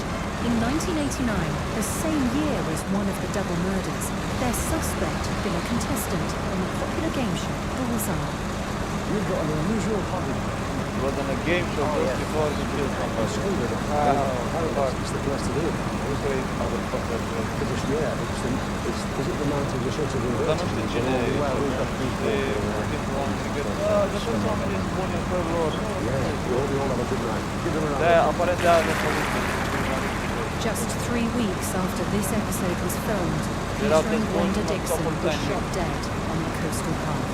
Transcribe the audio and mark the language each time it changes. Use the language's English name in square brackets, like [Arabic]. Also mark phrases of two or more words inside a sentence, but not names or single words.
[English] In 1989, the same year as one of the double murders, their suspect had been a contestant on the popular game show Bullseye. You've got an unusual hobby. It was on a game show just before the film. It's the place to do it. Yeah, is it the mountain just sort of [Romanian] Dar nu știu cine e. [English] Just 3 weeks after this episode was filmed, Peter and Gwenda Dixon were shot dead on the coastal path.